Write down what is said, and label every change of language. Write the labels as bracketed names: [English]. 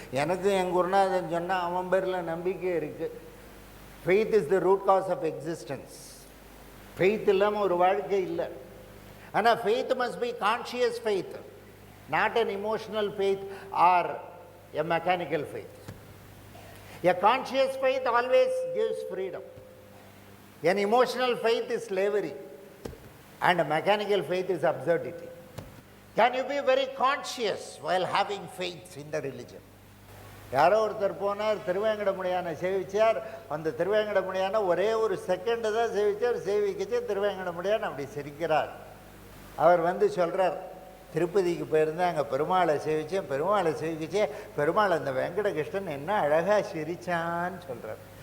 [Tamil] எனக்கும் என் குருநாதன் சொன்னால் அவன் பேரில் நம்பிக்கை இருக்குது. [English] Faith is the root cause of existence. Faith [Tamil] இல்லாமல் ஒரு வாழ்க்கை இல்லை. ஆனால் [English] Faith must be conscious faith, not an emotional faith or a mechanical faith. A conscious faith always gives freedom. An emotional faith is slavery and a mechanical faith is absurdity. Can you be very conscious while having faith in the religion? [Tamil] யாரோ ஒருத்தர் போனார், திருவேங்கடமுடியான சேவிச்சார். அந்த திருவேங்கடமுடியான ஒரே ஒரு second தான் சேவிச்சார். சேவிக்கச்சே திருவேங்கடமுடியான் அப்படி சிரிக்கிறார். அவர் சொல்கிறார், திருப்பதிக்கு போயிருந்தேன், அங்கே பெருமாளை சேவிச்சேன். பெருமாளை சேவிச்சே பெருமாள் அந்த வெங்கடகிருஷ்ணன் என்ன அழகாக சிரிச்சான்னு சொல்கிறார்.